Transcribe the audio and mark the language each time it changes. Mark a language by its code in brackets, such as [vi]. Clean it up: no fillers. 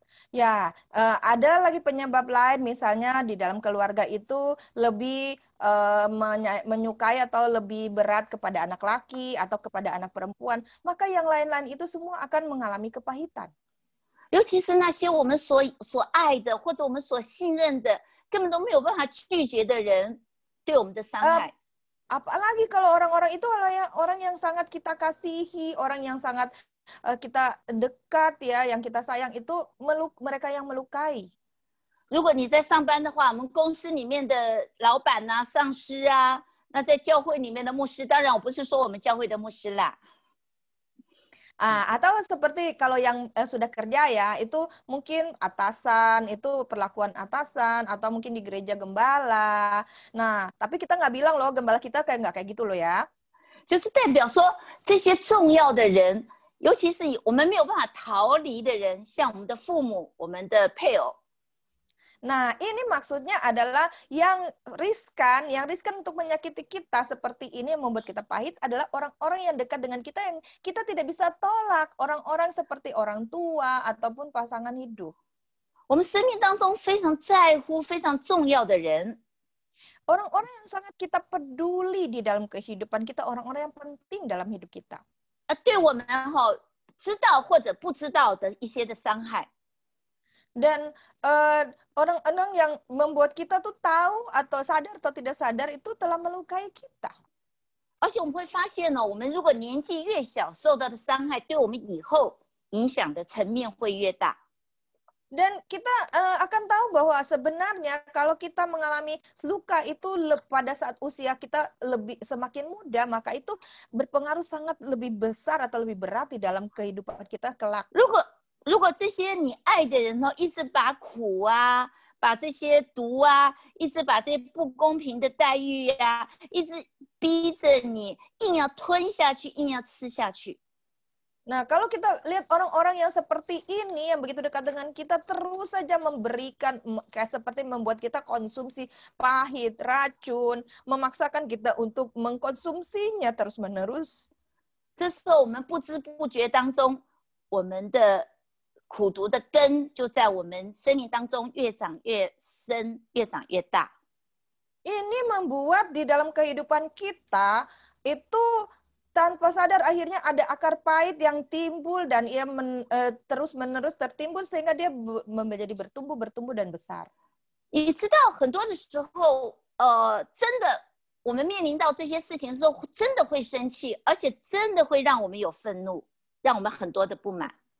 [id] Ya, ada lagi penyebab lain, misalnya di dalam keluarga itu lebih menyukai atau lebih berat kepada anak laki atau kepada anak perempuan, maka yang lain-lain itu semua akan mengalami kepahitan. [zh] 尤其是那些我们所爱的，或者我们所信任的，根本都没有办法拒绝的人，对我们的伤害。 [id] Apalagi kalau orang-orang itu orang yang sangat kita kasihi, orang yang sangat kita dekat ya, yang kita sayang itu mereka yang melukai. [zh] 如果你在上班的话，我们公司里面的老板啊、上司啊，那在教会里面的牧师，当然我不是说我们教会的牧师啦。 [id] Atau seperti kalau yang sudah kerja ya, itu mungkin atasan, itu perlakuan atasan, atau mungkin di gereja gembala. Nah, tapi kita nggak bilang loh, gembala kita nggak kayak gitu loh ya. [zh] 就是代表说这些重要的人，尤其是我们没有办法逃离的人，像我们的父母、我们的配偶。 [id] Nah, ini maksudnya adalah yang riskan untuk menyakiti kita seperti ini yang membuat kita pahit adalah orang-orang yang dekat dengan kita yang kita tidak bisa tolak, orang-orang seperti orang tua ataupun pasangan hidup. [zh] 我们生命当中非常在乎、非常重要的人， [id] orang-orang yang sangat kita peduli di dalam kehidupan kita, orang-orang yang penting dalam hidup kita. [zh] 对我们知道或者不知道的一些的伤害。 [id] Dan orang-orang yang membuat kita tuh tahu atau sadar atau tidak sadar itu telah melukai kita. [zh] 而且我们会发现呢，我们如果年纪越小，受到的伤害对我们以后影响的层面会越大。 [id] Dan kita akan tahu bahwa sebenarnya kalau kita mengalami luka itu pada saat usia kita semakin muda, maka itu berpengaruh sangat lebih besar atau lebih berat di dalam kehidupan kita kelak. [zh] 如果这些你爱的人一直把苦啊、把这些毒啊、一直把这些不公平的待遇啊，一直逼着你硬要吞下去、硬要吃下去。 [id] Nah, kalau kita lihat orang-orang yang seperti ini, yang begitu dekat dengan kita, terus saja memberikan, kayak seperti membuat kita konsumsi pahit, racun, memaksakan kita untuk mengkonsumsinya terus-menerus. [zh] 这时候我们不知不觉当中，我们的苦毒的根就在我们生命当中越长越深，越长越大。 [id] Ini membuat di dalam kehidupan kita itu tanpa sadar akhirnya ada akar pahit yang timbul dan ia terus-menerus tertimbul sehingga dia menjadi bertumbuh dan besar. [zh] 你知道很多的时候，真的我们面临到这些事情的时候，真的会生气，而且真的会让我们有愤怒，让我们很多的不满。